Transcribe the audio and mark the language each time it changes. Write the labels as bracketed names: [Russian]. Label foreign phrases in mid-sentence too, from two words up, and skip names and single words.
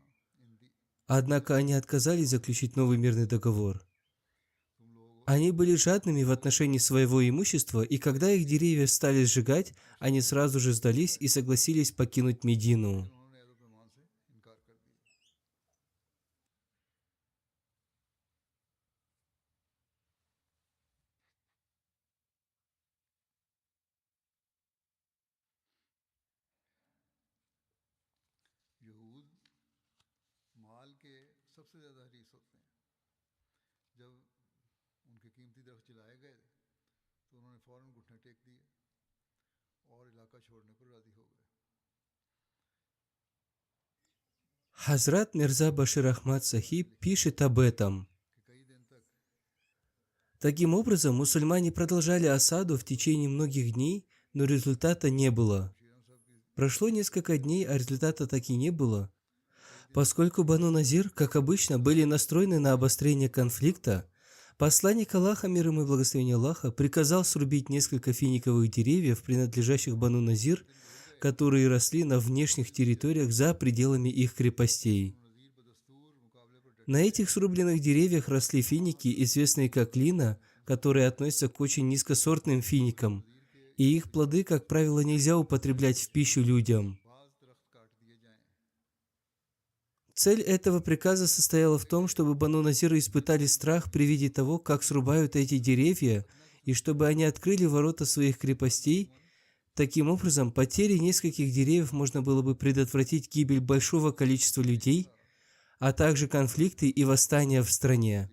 [Russian] Однако они отказались заключить новый мирный договор. Они были жадными в отношении своего имущества, и когда их деревья стали сжигать, они сразу же сдались и согласились покинуть Медину. [Urdu] انہوں نے ادب ایمان سے انکار کر دیا۔ یہود مال کے سب سے زیادہ حریص ہوتے ہیں. جب ان کے قیمتی درخت جلائے گئے تو انہوں نے فوراً گھٹنے ٹیک دیے اور علاقہ چھوڑنے پر راضی ہو گئے. [Russian] Хазрат Мирза Башир Ахмад Сахиб пишет об этом. [Urdu] کہ کئی دن تک [Russian] Таким образом, мусульмане продолжали осаду в течение многих дней, но результата не было. Прошло несколько дней, а результата так и не было. Поскольку Бану Назир, как обычно, были настроены на обострение конфликта, посланник Аллаха, мир ему и благословение Аллаха, приказал срубить несколько финиковых деревьев, принадлежащих Бану Назир, которые росли на внешних территориях за пределами их крепостей. [Urdu] نضیر بدستور مقابلے پر [Russian] На этих срубленных деревьях росли финики, известные как лина, которые относятся к очень низкосортным финикам, и их плоды, как правило, нельзя употреблять в пищу людям. [Urdu] بعض درخت کاٹ دیے جائیں. [Russian] Цель этого приказа состояла в том, чтобы Бану Назиры испытали страх при виде того, как срубают эти деревья, и чтобы они открыли ворота своих крепостей. Таким образом, потерей нескольких деревьев можно было бы предотвратить гибель большого количества людей, а также конфликты и восстания в стране.